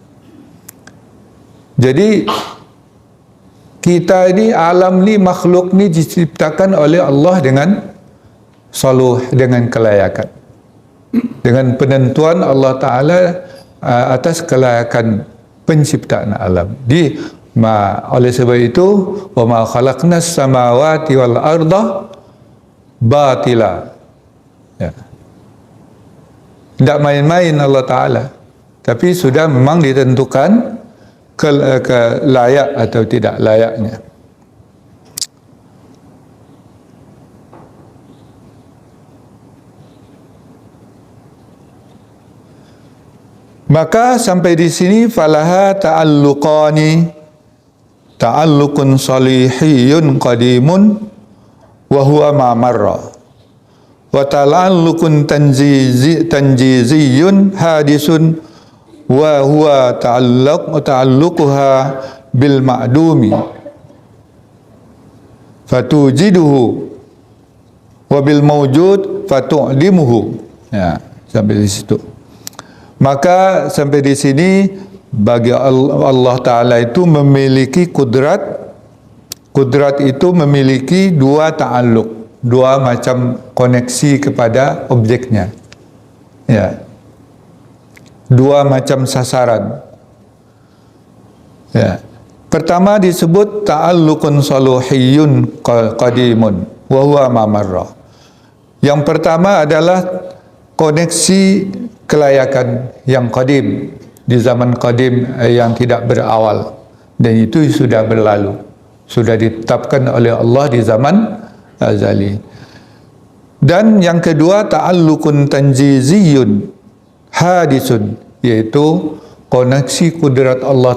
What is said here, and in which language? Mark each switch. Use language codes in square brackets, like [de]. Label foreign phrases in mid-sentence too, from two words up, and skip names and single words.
[id] Jadi kita ini, alam ni, makhluk ni diciptakan oleh Allah dengan soluh, dengan kelayakan, dengan penentuan Allah Ta'ala atas kelayakan penciptaan alam. Oleh sebab itu, [ar] وما خلقنا السماوات والأرض باطلا. Ya. [id] Tidak main-main Allah Ta'ala, tapi sudah memang ditentukan ke layak atau tidak layaknya. Maka sampai di sini [ar] فله تعلقان, تعلق صلاحي قديم وهو ما مر، وتعلق تنجيزي حادث وهو تعلقها بالمعدوم فتوجده وبالموجود فتعلمه. [id] Ya, sampai di situ. Maka sampai di sini bagi Allah Ta'ala itu memiliki kudrat. Kudrat itu memiliki dua ta'alluq, dua macam koneksi kepada objeknya. Ya. Dua macam sasaran. Ya. Pertama disebut [ar] تعلق صلوحي قديم وهو ما مر. [id] Yang pertama adalah koneksi kelayakan yang qadim, di zaman qadim yang tidak berawal, dan itu sudah berlalu, sudah ditetapkan oleh Allah di zaman azali. Dan yang kedua [ar] تعلق تنجيزي حادث, [id] yaitu koneksi kudrat Allah